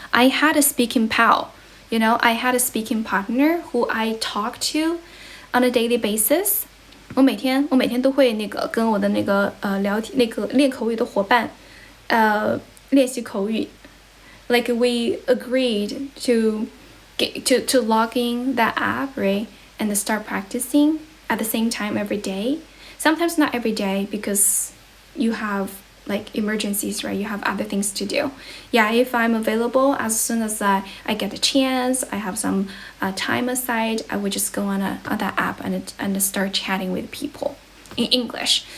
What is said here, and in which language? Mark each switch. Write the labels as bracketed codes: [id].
[en] I had a speaking pal, you know, I had a speaking partner who I talked to on a daily basis. [zh] 我每天都会跟我的练口语的伙伴练习口语。 [en] Like we agreed to log in that app, right, and start practicing at the same time every day. Sometimes not every day because you have like emergencies, right? You have other things to do. Yeah, if I'm available, as soon as I get a chance, I have some time aside, I would just go on that app and start chatting with people in English.